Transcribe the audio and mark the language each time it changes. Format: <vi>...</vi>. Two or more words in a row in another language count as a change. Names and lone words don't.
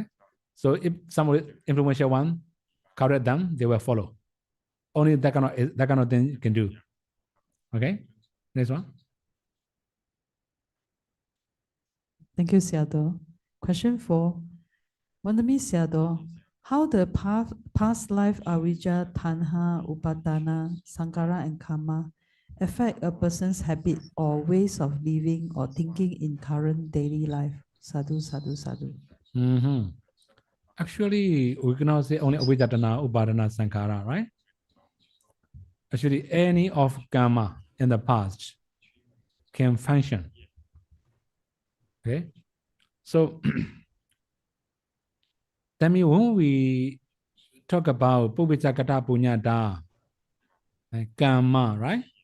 <en>So if somebody influential one, correct them, they will follow. Only that kind of thing you can do. Okay? Next one. Thank you, Sayadaw. Question 4. Wanami Sayadaw, how the past life</en> <pi>avijja, tanha, upadana, sankara,</pi> <en>and karma affect a person's habit or ways of living or thinking in current daily life?</en> <pi>Sadhu, sadhu, sadhu.</pi> <en>Actually, we cannot say only</en> <pi>avijja, tanha, upadana, sankara,</pi> <en>right? Actually, any of karma in the past can function. Okay? So, that means when we talk about</en> <pi>pubbicakata punyata,</pi> <en>karma, right?</en>